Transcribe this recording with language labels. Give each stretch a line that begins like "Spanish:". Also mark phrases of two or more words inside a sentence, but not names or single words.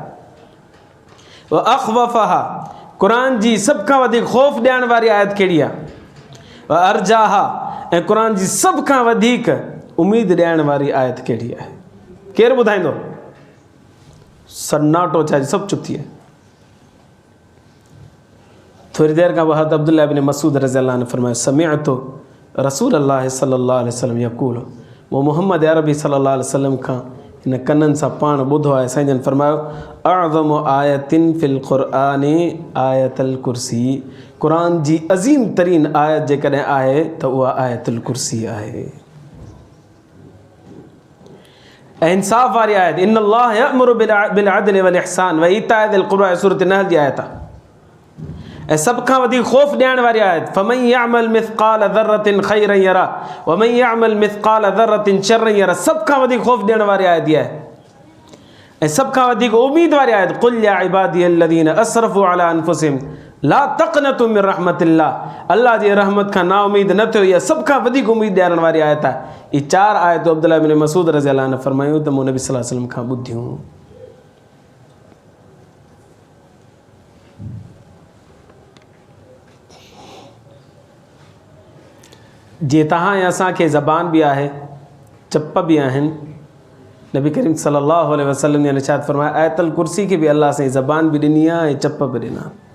Arabic: و أخوفها,
Sindhi: क़ुरान जी सभ खां वधीक ख़ौफ़ ॾियण वारी आयत कहिड़ी आहे।
Arabic: و أرجاها,
Sindhi: ऐं क़ुरान जी सभ खां वधीक उमेद ॾियण वारी आयत कहिड़ी आहे। केरु ॿुधाईंदो? सन्नाटो छा, सभु चुप थी विया। थोरी देरि खां बाद अब्दुल्लाह इब्न मसूद
Arabic: رضي الله عنه
Sindhi: फरमायो
Arabic: سمعت رسول الله صلى الله عليه وسلم يقول,
Sindhi: वो मोहम्मद अरबी
Arabic: صلى الله عليه وسلم
Sindhi: खां इन कननि सां पाण ॿुधो आहे। साईं जन फरमायो
Arabic: أعظم آية في القرآن آية الكرسي,
Sindhi: क़ुरान जी अज़ीम तरीन आयत जेकॾहिं आहे त उहा आयतुल कुर्सी आहे। ऐं इंसाफ़ वारी आयत,
Arabic: إن الله يأمر بالعدل والإحسان و إيتاء ذي القربى,
Sindhi: सूरत नहल जी आयत आहे। ऐं सभ खां वधीक ख़ौफ़ ॾियण वारी आयत,
Arabic: فمن يعمل مثقال ذرة خيرا يره و من يعمل مثقال ذرة شرا يره.
Sindhi: सभ खां वधीक ख़ौफ़ ॾियण वारी आयत इहा आहे। ऐं सभ खां वधीक उमेद वारी आयत,
Arabic: قل يا عبادي الذين أسرفوا على أنفسهم لا تقنطوا من رحمة الله,
Sindhi: अल्लाह जी रहमत खां ना उमेद न थियो। इहा सभ खां वधीक उमेद ॾियण वारी आयत आहे। इहे 4 आयतूं अब्दुल्लाह इब्न मसूद
Arabic: رضي الله عنه
Sindhi: फरमायूं त मूं नबी
Arabic: صلى الله عليه وسلم
Sindhi: खां ॿुधियूं। जीअं तव्हां ऐं असांखे ज़बान बि आहे, चप बि आहिनि, नबी करीम
Arabic: صلى الله عليه وسلم
Urdu: ने इरशाद फरमाया
Sindhi: आयतल कुर्सी खे बि अल्लाह साईं ज़बान बि ॾिनी आहे ऐं चप बि ॾिना।